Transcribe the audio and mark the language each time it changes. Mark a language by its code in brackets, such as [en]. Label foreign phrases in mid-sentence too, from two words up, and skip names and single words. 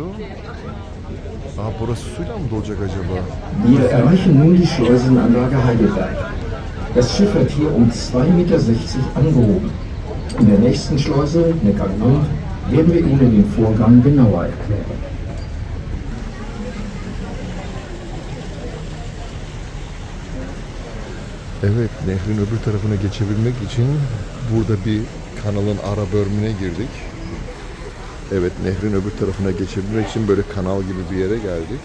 [tr] Burası suyla mı dolacak acaba? [de] Wir erreichen nun die Schleusenanlage Heidelberg. Das Schiff wird hier um 2,60 Meter angehoben. In der nächsten Schleuse, Neckargrund, werden wir Ihnen den Vorgang genauer erklären. [tr] Evet, nehrin öbür tarafına geçebilmek için burada bir kanalın ara bölümüne girdik. Evet, nehrin öbür tarafına geçebilmek için böyle kanal gibi bir yere geldik.